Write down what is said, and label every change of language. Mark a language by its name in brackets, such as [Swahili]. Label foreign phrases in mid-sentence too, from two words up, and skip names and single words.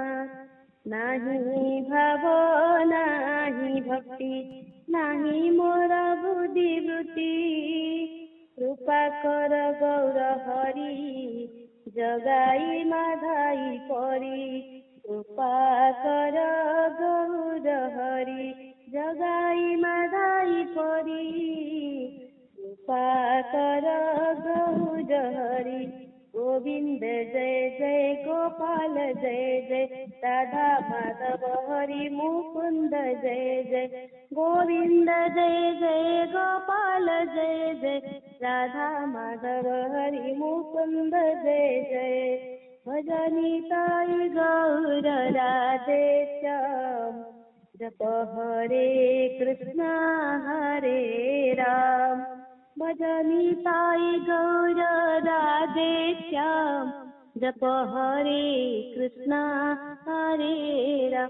[Odia] ନାହିଁ ଭାବ ନାହିଁ ଭକ୍ତି, ନାହିଁ ମୋର ବୁଦ୍ଧି ବୃତ୍ତି, କୃପା କର ଗୌର ହରି, ଜଗାଇ ମାଧାଇ ପରି। କୃପା କର ଗୌର ହରି, ଜଗାଇ ମାଧାଇ ପରି। କୃପା କର ଗୌର ହରି। [Hindi] गोविंद जय जय गोपाल जय जय, राधा माधव हरि मुकुंद जय जय। गोविंद जय जय गोपाल जय जय, राधा माधव हरि मुकुंद जय जय। भजनी ताई गौर राधे श्याम, जप हरे कृष्ण हरे राम। भजनी ताई गौर राधे श्याम, जप हरे कृष्ण हरे राम।